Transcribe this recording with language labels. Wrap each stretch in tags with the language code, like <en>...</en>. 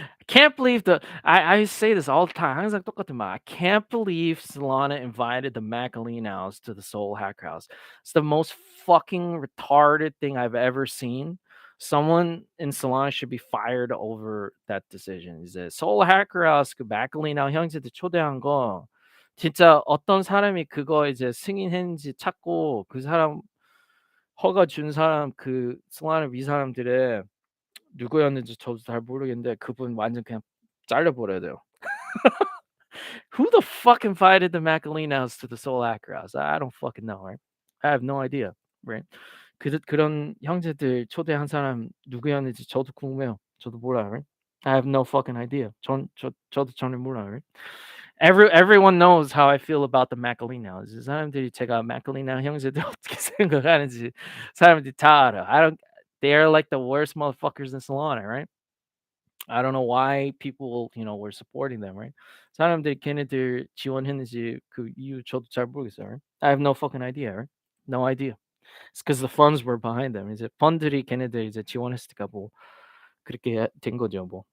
<en>Can't believe I say this all the time. 항상 똑같은 말. I can't believe Solana invited the Macalenos to the Soul Hacker House. It's the most fucking retarded thing I've ever seen. Someone in Solana should be fired over that decision.</en> <ko>이제 Soul Hacker House 그 Macaleno 형제들 초대한 거 진짜 어떤 사람이 그거 이제 승인했는지 찾고 그 사람 허가 준 사람 그 Solana 위 사람들의 누구였는지 저도 잘 모르겠는데 그분 완전 그냥 잘려 버려야 돼요.</ko> <en>Who the fuck invited the Macalenos to the Soul Hacker House? I don't fucking know, right? I have no idea, right?</en> <ko>그런 형제들 초대한 사람 누구였는지 저도 궁금해요. 저도 몰라요, right?</ko> <en>I have no fucking idea.</en> <ko>저도 전혀 몰라요, right?</ko> <en>Everyone knows how I feel about the Macalenos.</en> <ko>이 사람들이 제가 Macaleno 형제들 어떻게 생각하는지 사람들이 다 알아.</ko> <en>They're like the worst motherfuckers in Solana, right? I don't know why people, were supporting them, right?</en> <ko>사람들이 걔네들 지원했는지 그 이유 저도 잘 모르겠어요.</ko> <en>Right? I have no fucking idea, right? No idea. It's because the funds were behind them.</en> <ko>이제 펀들이 걔네들 이제 지원했으니까 뭐 그렇게 된 거죠, 뭐.</ko>